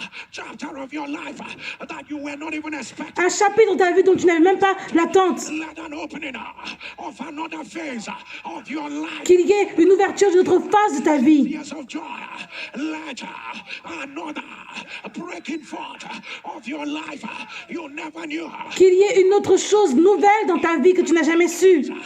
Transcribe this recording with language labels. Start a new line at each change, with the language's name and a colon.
English: Chapter of your life that you were not even expecting.
French: Un chapitre dans ta vie dont tu n'avais même pas l'attente.
English: Let an opening of another phase of your life.
French: Qu'il y ait une ouverture d'une autre phase de ta vie.
English: Years of joy. Let another breaking forth of your life you never knew.
French: Qu'il y ait une autre chose nouvelle dans ta vie que tu n'as jamais su.